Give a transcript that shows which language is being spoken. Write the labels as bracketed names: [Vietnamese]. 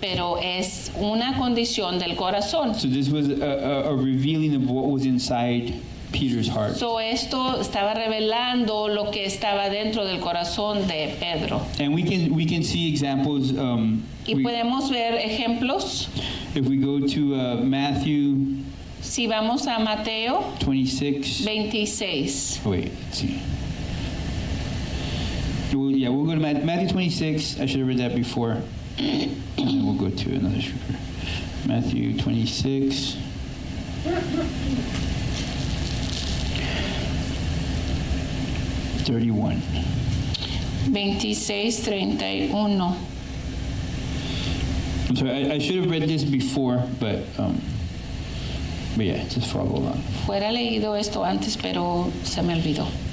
[Spanish] Pero es una condición del corazón. [English] So this was a revealing of what was inside Peter's heart. [Spanish] So esto estaba revelando lo que estaba dentro del corazón de Pedro. [English] And we can see examples. [Spanish] Y podemos ver ejemplos. [English] If we go to Matthew [Spanish] Si vamos a Mateo [English] 26. [Spanish] 26. [English] Wait, let's see. We'll go to Matthew 26. I should have read that before. And then we'll go to another scripture. Matthew 26. (31). 26:31. I'm sorry, I should have read this before, but yeah, just follow along. [Spanish] Fuera leído esto antes, pero se me olvidó.